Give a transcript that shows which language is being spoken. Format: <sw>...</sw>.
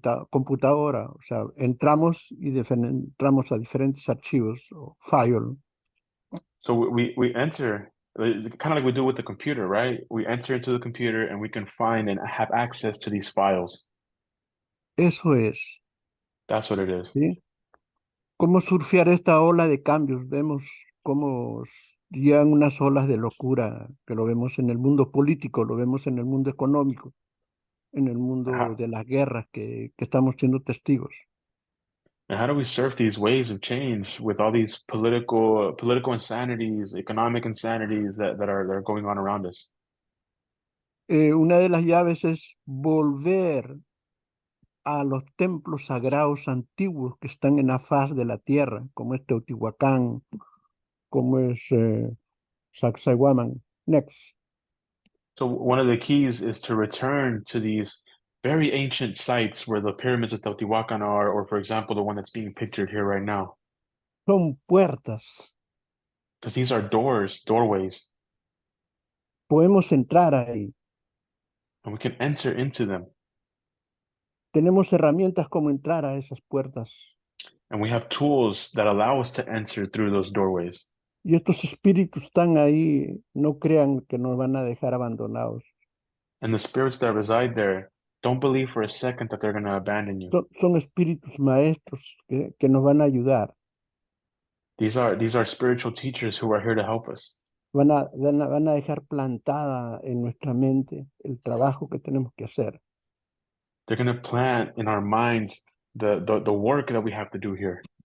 <es>Computadora, o sea, entramos y entramos a diferentes archivos o files.</es> <en>So we enter kind of like we do with the computer, right? We enter into the computer and we can find and have access to these files.</en> <es>Eso es,</es> <en>That's what it is.</en> <es>¿sí? ¿Cómo surfear esta ola de cambios? Vemos cómo llegan unas olas de locura, que lo vemos en el mundo político, lo vemos en el mundo económico, en el mundo</es> <en>How,</en> <es>de las guerras que estamos siendo testigos.</es> <en>and how do we surf these waves of change with all these political insanities, economic insanities that are going on around us?</en> <es>Una de las llaves es volver a los templos sagrados antiguos que están en la faz de la tierra, como es Teotihuacán, como es Sacsayhuaman.</es> <en>Next. So one of the keys is to return to these very ancient sites where the pyramids of Teotihuacan are, or for example, the one that's being pictured here right now.</en> <es>son puertas.</es> <en>because these are doorways,</en> <es>Podemos entrar ahí.</es> <en>and we can enter into them.</en> <es>Tenemos herramientas como entrar a esas puertas.</es> <en>And we have tools that allow us to enter through those doorways.</en> <es>Y estos espíritus están ahí, no crean que nos van a dejar abandonados.</es> <en>And the spirits that reside there, don't believe for a second that they're going to abandon you.</en> <es>Son espíritus maestros que nos van a ayudar.</es> <en>These are spiritual teachers who are here to help us.</en> <es>Van a dejar plantada en nuestra mente el trabajo que tenemos que hacer.</es> <en>They're going to plant in our minds the work that we have to do here.</en>